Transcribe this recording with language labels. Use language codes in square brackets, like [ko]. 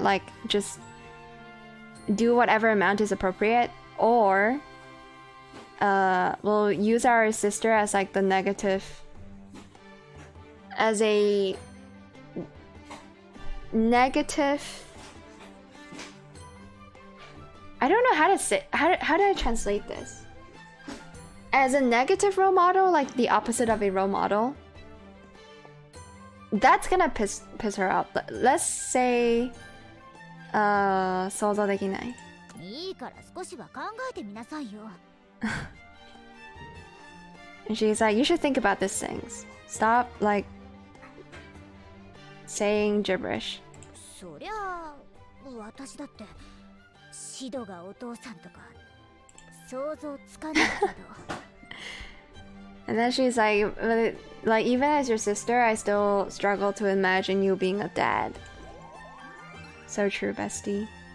[en] Like just do whatever amount is appropriate, or we'll use our sister as like the negative, as a negative. I don't know how to say, how do I translate this? As a negative role model, like the opposite of a role model. That's gonna piss her off. Let's say [ja] 想像できない。いいから少しは考えてみなさいよ。 [en] And she's like, you should think about these things. Stop like saying gibberish. [ja] そりゃ私だってシドがお父さんとか想像つかないけど。 [en] And then she's like even as your sister, I still struggle to imagine you being a dad. So true, bestie.